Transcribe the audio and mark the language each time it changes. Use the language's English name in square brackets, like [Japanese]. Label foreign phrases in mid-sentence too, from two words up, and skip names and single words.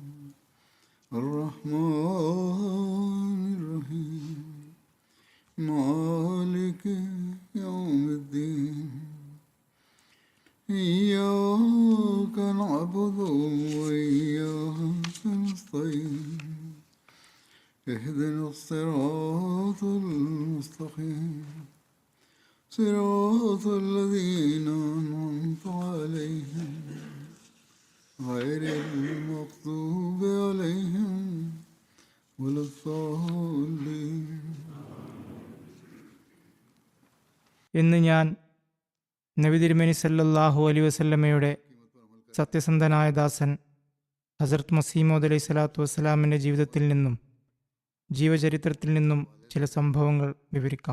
[Arabic] الرحمن الرحيم مالك يوم الدين إياك نعبد وإياك نستعين اهدنا الصراط المستقيم صراط الذين أنعمت عليهم غير المغضوب عليهم ولا الضالين. [Malayalam] ഇന്ന് ഞാൻ നബി തിരുമേനി [Arabic] صلى الله عليه وسلم [Malayalam] സത്യസന്ധനായ ദാസൻ ഹസ്രത്ത് മസീഹ് മൗഊദ് [Arabic] عليه الصلاة والسلام [Malayalam] ജീവിതത്തിൽ നിന്നും ജീവചരിത്രത്തിൽ നിന്നും ചില സംഭവങ്ങൾ വിവരിക്കാം.